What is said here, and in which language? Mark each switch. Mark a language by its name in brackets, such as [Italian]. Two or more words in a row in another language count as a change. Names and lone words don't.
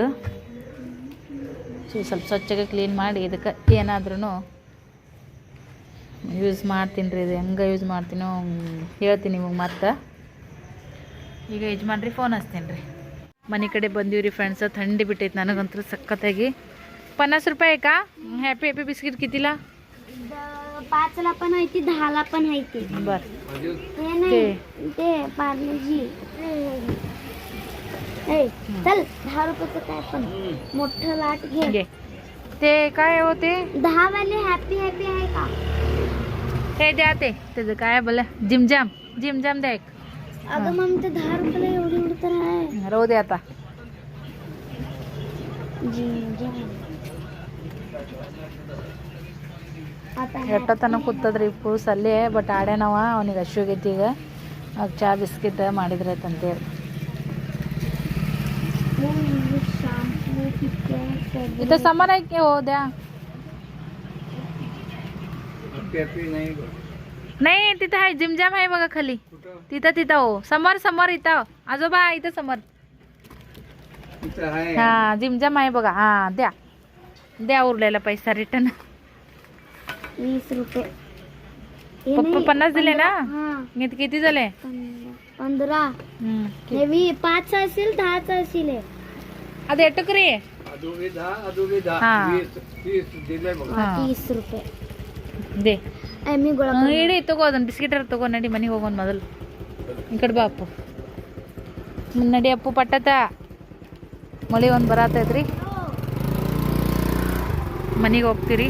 [Kannada] ಸ್ವಲ್ಪ ಸ್ವಚ್ಛಗೆ ಕ್ಲೀನ್ ಮಾಡಿ ಇದಕ್ಕೆ ಏನಾದ್ರೂ ಯೂಸ್ ಮಾಡ್ತೀನಿ ರೀ. ಇದು ಹೆಂಗೆ ಯೂಸ್ ಮಾಡ್ತೀನೋ ಹೇಳ್ತೀನಿ ನಿಮಗೆ ಮತ್ತೆ. ಈಗ ಯಜಮಾನ್ರಿ ಫೋನ್ ಹಚ್ತೀನಿ ರೀ. ಮನೆ ಕಡೆ ಬಂದೀವಿ ರೀ ಫ್ರೆಂಡ್ಸ. ಥಂಡಿ ಬಿಟ್ಟೈತೆ ನನಗಂತೂ ಸಖತ್ತಾಗಿ. [Marathi] 50 रुपये का हॅपी बिस्किट कितीला? 5ला पण आहे ती, 10ला पण आहे ती. बर ते पार्लेजी. चल 10 रुपयाचं काय पण मोठं लाट घे. ते काय होते 10 वाले हॅपी आहे का? हे द्या ते त्याचं काय बोला जिमजाम द्या एक. अगं मग ते 10 रुपयाला एवढी तर आहे. राहू दे आता. [Kannada] ಎಷ್ಟೊತ್ತನ ಕೂತದ್ರಿ ಪೂಸ್ ಅಲ್ಲೇ. ಬಟ್ ಆಡ್ಯಾನವ, ಅವನಿಗೆ ಹಶ್ವಾಗೈತಿ. ಈಗ ಆಗ ಚಾ ಬಿಸ್ಕಿಟ್ ಮಾಡಿದ್ರೆ ಅಂತೇಳಿ. [Marathi] इथं सामान आहे की हो द्या. नाही तिथं आहे जिमजाम आहे बघा खाली. तिथं हो समोर इथं आजोबा इथं समोर. हा जिमजाम आहे बघा. हा द्या उरलेला पैसा रिटर्न. 20 रुपये. पप्पा 50 दिले ना. किती झाले? 15. 5 असेल 10 असेल. [Kannada] ಅದು ಎಟ್ಟಕ್ರಿ? [Marathi] 30 रुपये [Kannada] ದೇ ಇಡಿ. ತಗೋ ಅದನ್ನ ಬಿಸ್ಕಿಟ್ ತಗೋ. ನಡಿ ಮನೆಗೆ ಹೋಗೋಣ ಮೊದಲು. ಈ ಕಡೆ ಬಾ ಅಪ್ಪು. ನಡಿ ಅಪ್ಪು ಪಟ್ಟತ. ಮಳೆ ಒಂದು ಬರತೈತ್ರಿ. ಮನೆಗೆ ಹೋಗ್ತೀರಿ.